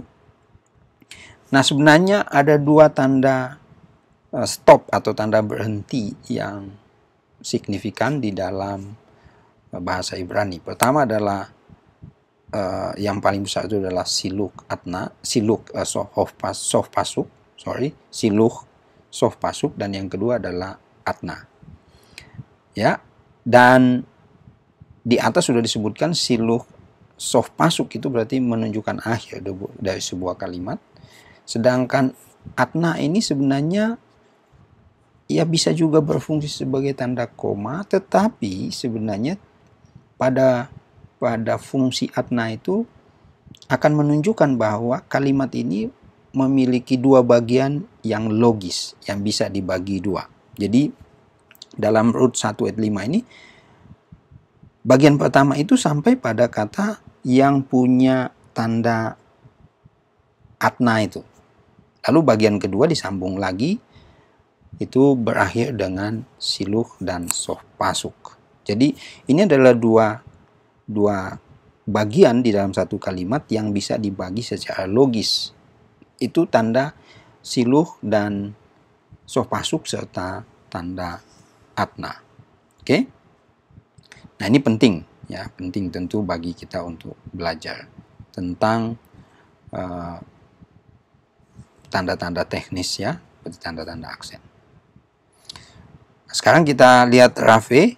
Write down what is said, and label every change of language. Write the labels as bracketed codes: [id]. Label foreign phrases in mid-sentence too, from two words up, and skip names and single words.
[id] Nah, sebenarnya ada dua tanda stop atau tanda berhenti yang signifikan di dalam bahasa Ibrani. Pertama adalah yang paling besar itu adalah [he] סילוק אתנח, סילוק סוף פסוק, סילוק סוף פסוק, [id] dan yang kedua adalah atna. Ya, dan di atas sudah disebutkan [he] סילוק סוף פסוק [id] itu berarti menunjukkan akhir dari sebuah kalimat. Sedangkan atna ini sebenarnya ya bisa juga berfungsi sebagai tanda koma, tetapi sebenarnya pada fungsi atna itu akan menunjukkan bahwa kalimat ini memiliki dua bagian yang logis, yang bisa dibagi dua. Jadi dalam Rut 1 ayat 5 ini, bagian pertama itu sampai pada kata yang punya tanda atna itu. Lalu bagian kedua disambung lagi, itu berakhir dengan siluh dan [he] סוף פסוק. [id] Jadi ini adalah dua bagian di dalam satu kalimat yang bisa dibagi secara logis. Itu tanda siluh dan [he] סוף פסוק [id] serta tanda atna. Oke? Nah, ini penting ya, penting tentu bagi kita untuk belajar tentang tanda-tanda teknis ya, seperti tanda-tanda aksen. Nah, sekarang kita lihat rafe.